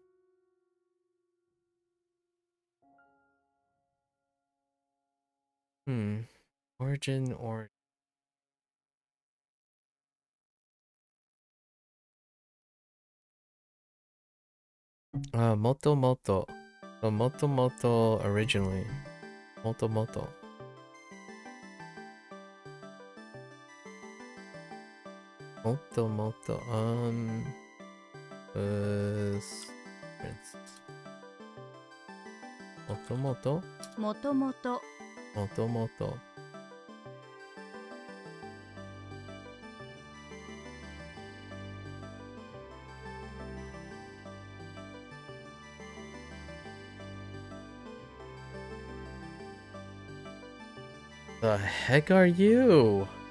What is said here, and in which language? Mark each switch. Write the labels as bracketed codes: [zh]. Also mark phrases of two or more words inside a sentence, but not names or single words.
[en] Origin or moto. So moto originally. Moto. Moto. Moto. [ja] もともと [en] Moto. The heck are you?